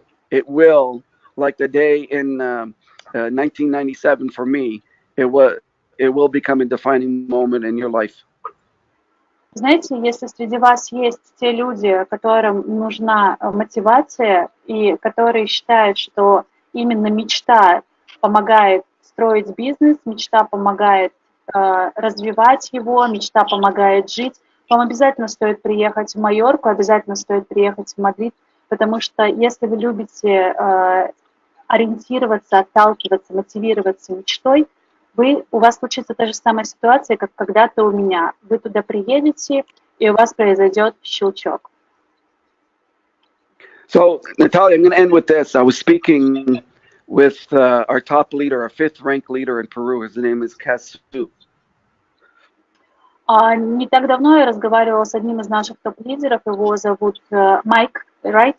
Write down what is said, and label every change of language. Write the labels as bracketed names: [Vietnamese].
[English] It will, like the day in 1997 for me, it will become a defining moment in your life. [Russian] Знаете, если среди вас есть те люди, которым нужна мотивация и которые считают, что именно мечта помогает строить бизнес, мечта помогает развивать его, мечта помогает жить, вам обязательно стоит приехать в Майорку, обязательно стоит приехать в Мадрид, потому что если вы любите ориентироваться, отталкиваться, мотивироваться мечтой, у вас случится та же самая ситуация, как когда-то у меня. Вы туда приедете, и у вас произойдет щелчок. [English] So, Natalia, I'm going to end with this. I was speaking with our top leader, our fifth-ranked leader in Peru. His name is Casu. [Russian] Не так давно я разговаривала с одним из наших топ-лидеров. Его зовут Майк, [English] right?